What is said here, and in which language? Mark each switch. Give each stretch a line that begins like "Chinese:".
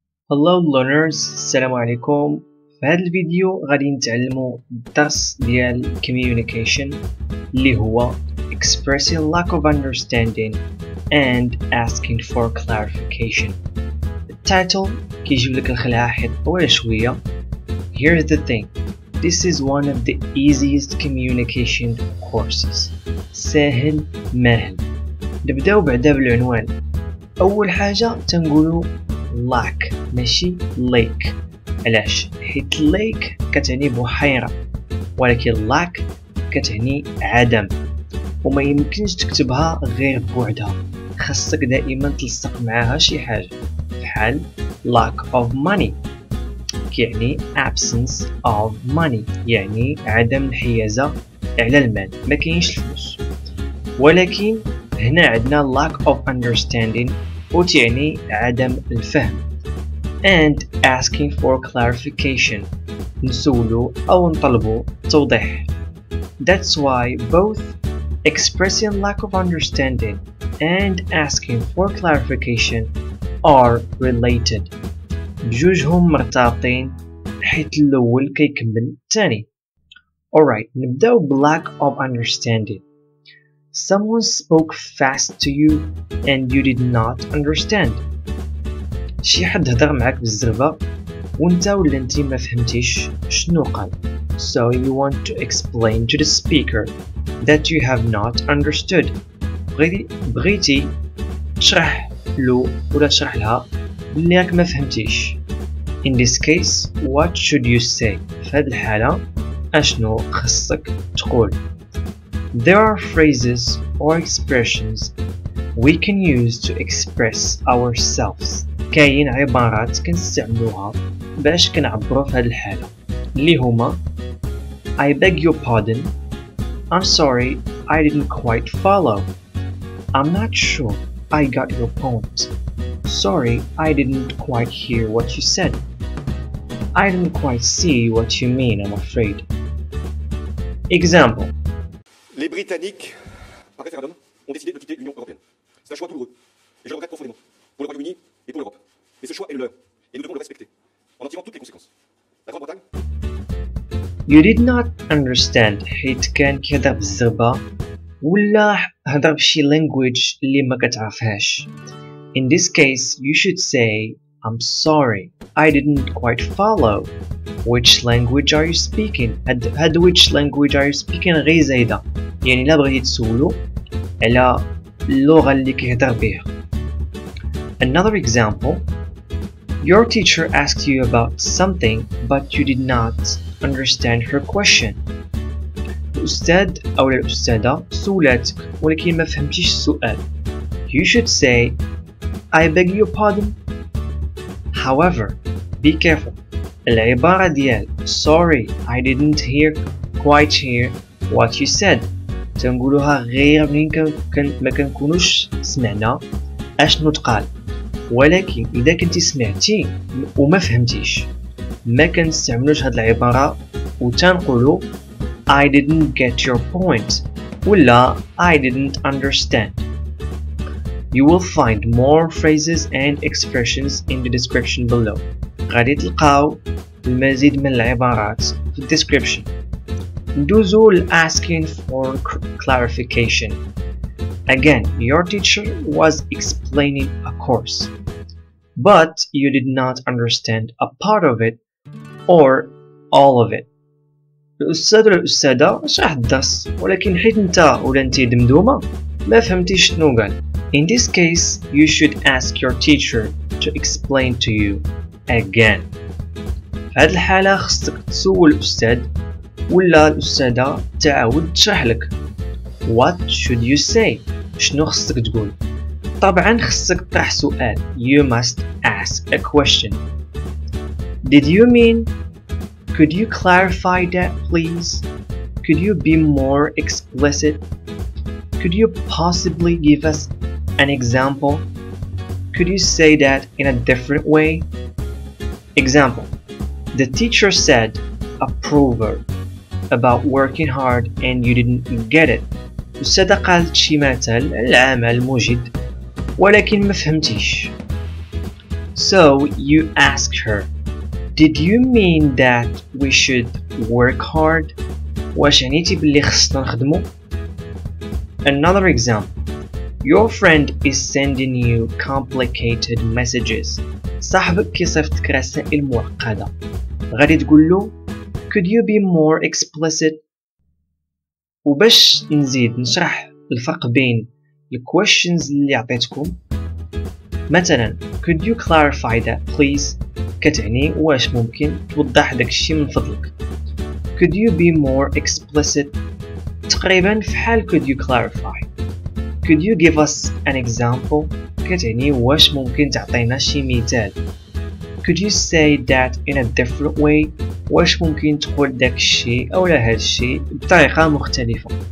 English: Hello learners,
Arabic: السلام عليكم. في هذا الفيديو غادي نتعلموا الدرس ديال communication اللي هو
English: expressing lack of understanding and asking for clarification.
Arabic: التايتل كيجيب لك الخلعة حيت طويلة شوية.
English: Here's the thing. This is one of the easiest communication courses.
Arabic: ساهل ماهل. نبداو بعدا بالعنوان. أول حاجة تنقولوا lack ماشي lake. علاش؟ حيت lake كتعني بحيرة ولكن lack كتعني عدم وما يمكنش تكتبها غير بوحدها، خاصك دائما تلصق معاها شي حاجة بحال
English: lack of money
Arabic: كيعني
English: absence of money
Arabic: يعني عدم الحيازة على المال، ما كاينش الفلوس. ولكن هنا عندنا
English: lack of understanding
Arabic: وتعني عدم الفهم
English: and asking for clarification
Arabic: نسولو أو نطلبو توضيح.
English: That's why both expressing lack of understanding and asking for clarification are related.
Arabic: بجوجهم مرتبطين حيت الأول كيكمل الثاني.
English: Alright,
Arabic: نبداو ب
English: lack of understanding. Someone spoke fast to you and you did not understand.
Arabic: شي حد هضر معاك بالزربة وانت ولا انتي ما فهمتيش شنو قال.
English: So you want to explain to the speaker that you have not understood.
Arabic: بغيتي تشرح له ولا تشرح لها بلي راك ما فهمتيش.
English: In this case, what should you say?
Arabic: في هذه الحالة أشنو خصك تقول؟
English: There are phrases or expressions we can use to express ourselves.
Arabic: كاين عبارات كنستعملوها باش كنعبروا في هذه الحالة اللي هما
English: I beg your pardon, I'm sorry, I didn't quite follow, I'm not sure I got your point, sorry, I didn't quite hear what you said, I didn't quite see what you mean, I'm afraid. Example.
French: Les Britanniques, par référendum, ont décidé de quitter l'Union européenne. C'est un choix douloureux, et je le regrette profondément, pour le Royaume-Uni et pour l'Europe. Mais ce choix est le leur, et nous devons le respecter, en en tirant toutes les conséquences. La Grande-Bretagne.
English: You did not understand
Arabic: حيت كان كيهضر بالزربة ولا هضر بشي language اللي ما كتعرفهاش.
English: In this case, you should say, I'm sorry, I didn't quite follow. Which language are you speaking?
Arabic: هاد
English: which language are you speaking
Arabic: غير زايدة، يعني لا بغيتي تسولو على اللغة اللي كيهضر بها.
English: Another example. Your teacher asked you about something but you did not understand her question. الأستاذ أو الأستاذة سولاتك ولكن ما فهمتيش السؤال. You should say, I beg your pardon. However, be careful.
Arabic: العبارة ديال
English: sorry I didn't quite hear what you said
Arabic: تنقولوها غير منين ما كنكونوش سمعنا أشنو تقال. ولكن إذا كنتي سمعتي وما فهمتيش ما كنستعملوش هاد العبارة وتنقولو
English: I didn't get your point
Arabic: ولا
English: I didn't understand. You will find more phrases and expressions in the description below.
Arabic: غادي تلقاو المزيد من العبارات في الديسكريبشن. ندوزو ل
English: asking for clarification. Again, your teacher was explaining a course, but you did not understand a part of it or all of it.
Arabic: الأستاذ ولا الأستاذة شرح الدرس ولكن حيت انت ولا انتي دمدومة ما فهمتيش شنو قال.
English: In this case, you should ask your teacher to explain to you again.
Arabic: في هذه الحالة خصك تسول الأستاذ ولا الأستاذة تعاود تشرح لك.
English: What should you say?
Arabic: شنو خصك تقول؟ طبعا خصك تطرح سؤال.
English: You must ask a question. Did you mean? Could you clarify that please? Could you be more explicit? Could you possibly give us an example? Could you say that in a different way? Example. The teacher said a proverb about working hard and you didn't get it.
Arabic: الأستاذة قالت شي مثل العمل مجد ولكن ما فهمتيش.
English: So you ask her, did you mean that we should work hard?
Arabic: واش عنيتي باللي خصنا نخدمو؟
English: Another example. Your friend is sending you complicated messages.
Arabic: صاحبك كيصيفطك رسائل معقدة. غادي تقول
English: could you be more explicit؟
Arabic: وباش نزيد نشرح الفرق بين الquestions اللي عطيتكم، مثلا
English: could you clarify that please؟
Arabic: كتعني واش ممكن توضح داكشي من فضلك.
English: could you be more explicit؟
Arabic: تقريبا فحال
English: could you clarify. could you give us an example؟
Arabic: كتعني واش ممكن تعطينا شي مثال.
English: could you say that in a different way؟
Arabic: واش ممكن تقول داكشي اولا هادشي بطريقة مختلفة.